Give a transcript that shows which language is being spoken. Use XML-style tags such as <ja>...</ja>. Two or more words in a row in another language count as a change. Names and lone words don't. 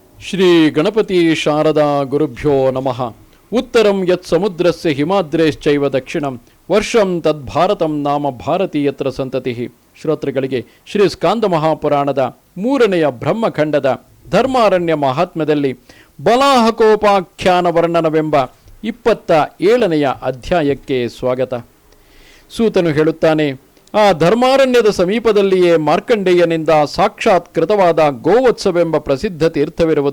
<sa>ಶ್ರೀ ಗಣಪತಿ ಶಾರದಾ ಗುರುಭ್ಯೋ ನಮಃ. ಉತ್ತರಂ ಯತ್ ಸಮುದ್ರಸ್ಯ ಹಿಮಾದ್ರೇಶ್ಚೈವ ದಕ್ಷಿಣಂ ವರ್ಷಂ ತದ್ಭಾರತಂ ನಾಮ ಭಾರತೀಯತ್ರ ಸಂತತಿ.</sa> <kn>ಶ್ರೋತೃಗಳಿಗೆ ಶ್ರೀ ಸ್ಕಾಂದ ಮಹಾಪುರಾಣದ 3ನೆಯ ಬ್ರಹ್ಮಖಂಡದ ಧರ್ಮಾರಣ್ಯ ಮಹಾತ್ಮ್ಯದಲ್ಲಿ ಬಲಾಹಕೋಪಾಖ್ಯಾನ ವರ್ಣನವೆಂಬ 27ನೆಯ ಅಧ್ಯಾಯಕ್ಕೆ ಸ್ವಾಗತ. ಸೂತನು ಹೇಳುತ್ತಾನೆ, ಆ ಧರ್ಮಾರಣ್ಯದ ಸಮೀಪದಲ್ಲಿಯೇ ಮಾರ್ಕಂಡೇಯನಿಂದ ಸಾಕ್ಷಾತ್ಕೃತವಾದ ಗೋವತ್ಸವೆಂಬ ಪ್ರಸಿದ್ಧ ತೀರ್ಥವಿರುವುದು.</kn>